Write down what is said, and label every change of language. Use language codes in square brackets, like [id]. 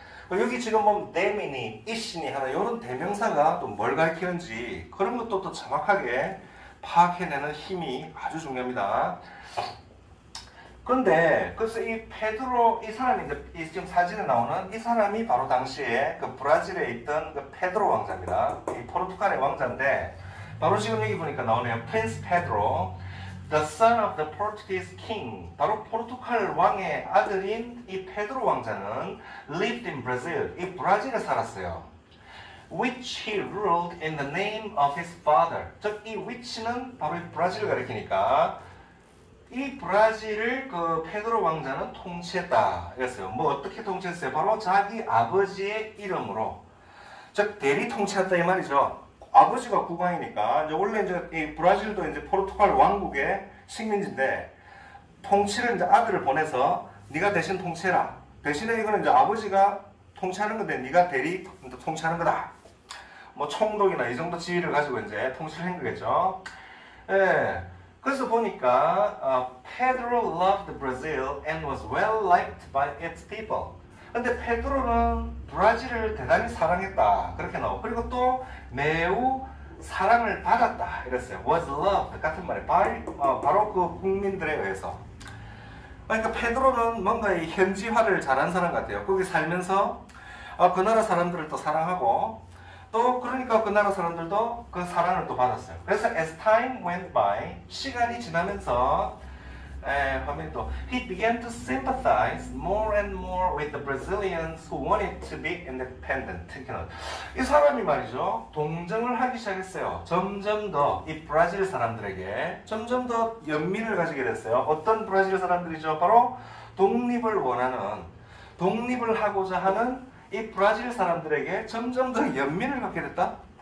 [ko] 여기 지금 보면 them이니, it이니 하는 이런 대명사가 또 뭘 가리키는지 그런 것도 또 정확하게 파악해내는 힘이 아주 중요합니다. 그런데 그래서 이 페드로 이 사람이 이제 지금 사진에 나오는 이 사람이 바로 당시에 그 브라질에 있던 그 페드로 왕자입니다. 이 포르투갈의 왕자인데 바로 지금 여기 보니까 나오네요. [en] Prince Pedro, the son of the Portuguese king. [ko] 바로 포르투갈 왕의 아들인 이 페드로 왕자는 [en] lived in Brazil. [ko] 이 브라질에 살았어요. [en] Which he ruled in the name of his father. [ko] 즉 이 which는 바로 이 브라질을 가리키니까 이 브라질을 그 페드로 왕자는 통치했다 이랬어요. 뭐 어떻게 통치했어요? 바로 자기 아버지의 이름으로, 즉 대리 통치했다 이 말이죠. 아버지가 국왕이니까 이제 원래 이제 이 브라질도 이제 포르투갈 왕국의 식민지인데 통치를 이제 아들을 보내서 네가 대신 통치해라 대신에 이거는 이제 아버지가 통치하는 건데 네가 대리 통치하는 거다. 뭐 총독이나 이 정도 지위를 가지고 이제 통치를 한 거겠죠. 예. 그래서 보니까 [en] Pedro loved Brazil and was well liked by its people. [ko] 근데 페드로는 브라질을 대단히 사랑했다. 그렇게 나오고 그리고 또 매우 사랑을 받았다. 이랬어요. [en] was loved [ko] 같은 말이 바로 그 국민들에 의해서. 그러니까 페드로는 뭔가 이 현지화를 잘한 사람 같아요. 거기 살면서 그 나라 사람들을 또 사랑하고 또 그러니까 그 나라 사람들도 그 사랑을 또 받았어요. 그래서 [en] as time went by [ko] 시간이 지나면서 화면이 또 [en] he began to sympathize more and more with the Brazilians who wanted to be independent. [ko] 이 사람이 말이죠 동정을 하기 시작했어요. 점점 더 이 브라질 사람들에게 점점 더 연민을 가지게 됐어요. 어떤 브라질 사람들이죠? 바로 독립을 원하는 독립을 하고자 하는 이 브라질 사람들에게 점점 더 연민을 갖게 됐다?